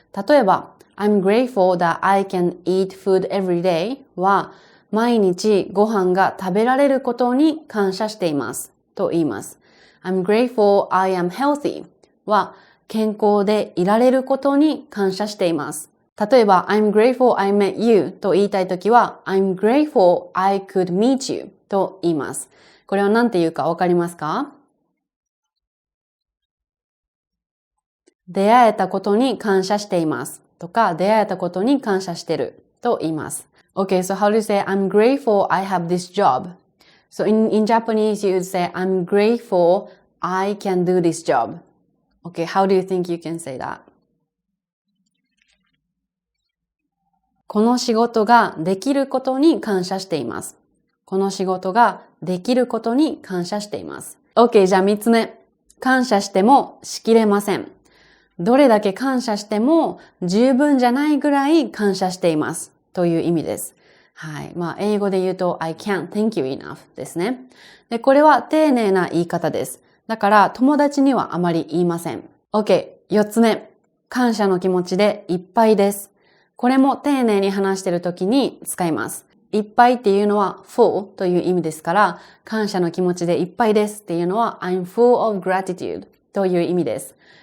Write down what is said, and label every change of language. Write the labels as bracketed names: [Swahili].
[Japanese] 例えば、 [English] I'm grateful that I can eat food every day [Japanese] は毎日ご飯が食べられることに感謝していますと言います。 [English] I'm grateful I am healthy [Japanese] は健康でいられることに感謝しています。例えば、 [English] I'm grateful I met you [Japanese] と言いたいときは、 [English] I'm grateful I could meet you [Japanese] と言います。これは何て言うかわかりますか？出会えたことに感謝していますとか、出会えたことに感謝してると言います。 [English] Okay, so how do you say, I'm grateful I have this job? So in Japanese, you would say, I'm grateful I can do this job. Okay, how do you think you can say that? [Japanese] この仕事ができることに感謝しています。この仕事ができることに感謝しています。 OK、じゃあ3つ目。感謝してもしきれません。どれだけ感謝しても十分じゃないぐらい感謝しています。という意味です。はい。英語で言うと [English] I can't thank you enough [Japanese] ですね。で、これは丁寧な言い方です。だから友達にはあまり言いません。 OK、4つ目。感謝の気持ちでいっぱいです。これも丁寧に話しているときに使います。いっぱいっていうのは full という意味ですから、感謝の気持ちでいっぱいですっていうのは [English] I'm full of gratitude [Japanese] という意味です。